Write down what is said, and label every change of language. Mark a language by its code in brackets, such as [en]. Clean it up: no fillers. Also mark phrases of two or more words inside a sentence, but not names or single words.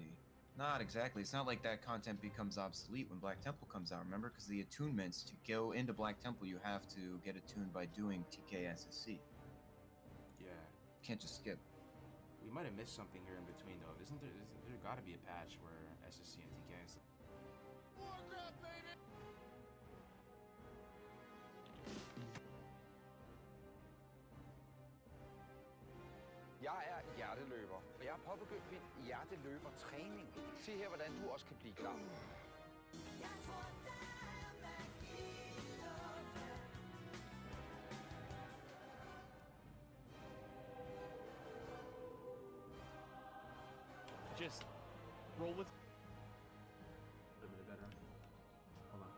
[en] It's not like that content becomes obsolete when Black Temple comes out, remember? Because the attunements, to go into Black Temple, you have to get attuned by doing TK-SSC. Yeah. Can't just skip. We might have missed something here in between, though. Isn't there got to be a patch where SSC and TK is... Warcraft, baby! [da] Jeg er hjerteløber, og jeg har påbegyndt min hjerteløbertræning. Se her, hvordan du også kan blive klar. [en] Just roll with. Better. Hold on.